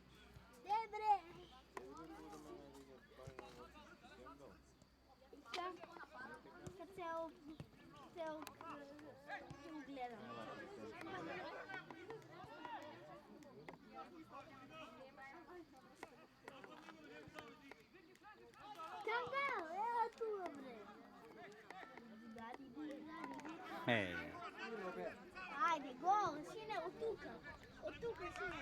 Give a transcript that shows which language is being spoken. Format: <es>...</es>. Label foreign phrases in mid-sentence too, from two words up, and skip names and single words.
<bg>Добре. Цел гледам. Кангал, ела тук, бре. Ей,</bg> <mk>Ајде, гол, сине, од тука. Од тука, сине.</mk>